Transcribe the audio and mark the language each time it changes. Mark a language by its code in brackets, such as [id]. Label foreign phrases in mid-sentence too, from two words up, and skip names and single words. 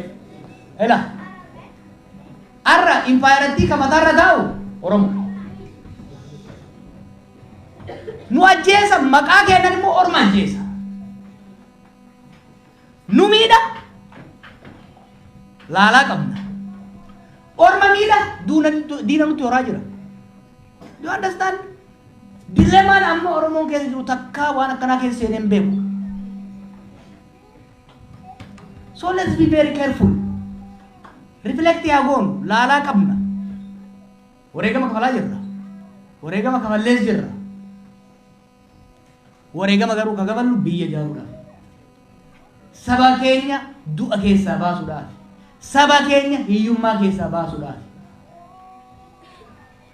[om] Ela arra impaayiratii kamatarra taa'u Oromoo. Nu ajjeesa maqaa keenan immoo orma ajjeesa. Nu miidha laalaa qabna. Orma miidha diina nutti horaa jira. [en] You understand? [om] Dilemaan amma Oromoon keessa jiru takkaa waan akkanaa keessa seenee hin beeku. [en] So let's be very careful. [om] Reflect yaa goonu laalaa qabna. Wareegama kafalaa jirra. Wareegama kafallees jirra. Wareegama garuu ka gaballu biyya ijaaruudhaaf. Saba keenya du'a keessaa baasuudhaaf. Saba keenya hiyyummaa keessaa baasuudhaaf.